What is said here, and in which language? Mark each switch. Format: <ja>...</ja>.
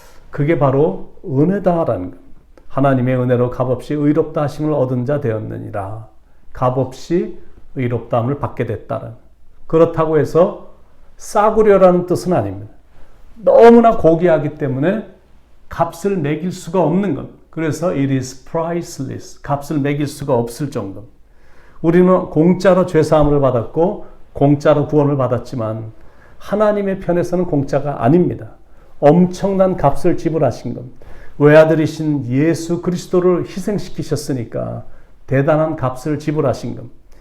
<ko>그게 바로 은혜다라는 겁니다. 하나님의 은혜로 값없이 의롭다 하심을 얻은 자 되었느니라. 값없이 의롭다함을 받게 됐다는. 그렇다고 해서 싸구려라는 뜻은 아닙니다. 너무나 고귀하기 때문에 값을 매길 수가 없는 것. 그래서</ko> <en>it is priceless.</en> <ko>값을 매길 수가 없을 정도. 우리는 공짜로 죄사함을 받았고 공짜로 구원을 받았지만 하나님의 편에서는 공짜가 아닙니다. 엄청난 값을 지불하신 겁니다. 외아들이신 예수 그리스도를 희생시키셨으니까 대단한 값을 지불하신 겁니다.</ko>